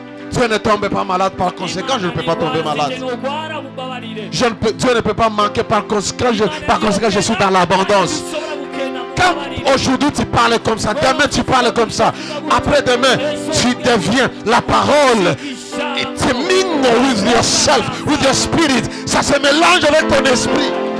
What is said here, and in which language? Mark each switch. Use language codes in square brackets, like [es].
[fr] Dieu ne tombe pas malade, par conséquent, je ne peux pas tomber malade. Dieu ne peut pas manquer, par conséquent, je suis dans l'abondance. Quand aujourd'hui tu parles comme ça, demain tu parles comme ça, après-demain tu deviens la parole. [en] It mingle with yourself, with your spirit. [fr] Ça se mélange avec ton esprit.